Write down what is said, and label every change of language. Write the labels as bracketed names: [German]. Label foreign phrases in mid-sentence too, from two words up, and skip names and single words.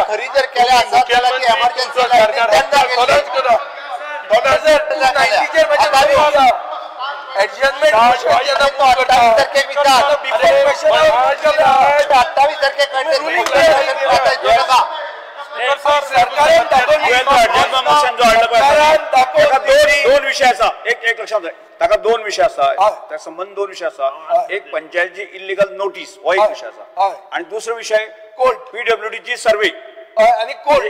[Konkani] खरी जर केल्या आसत जाल्यार ती [English] emergency adjustment [Konkani] 28 तारखेक विचार 28 तारखेक दोन विषय असा एक लक्षात आहे ताका दोन विषय असा त्या संबंध दोन विषय असा एक पंचायतची [English] illegal notice [Konkani] हो एक विषय असा आणि दुसरो विषय कोर्ट PWD ची सर्वे आणि कोर्ट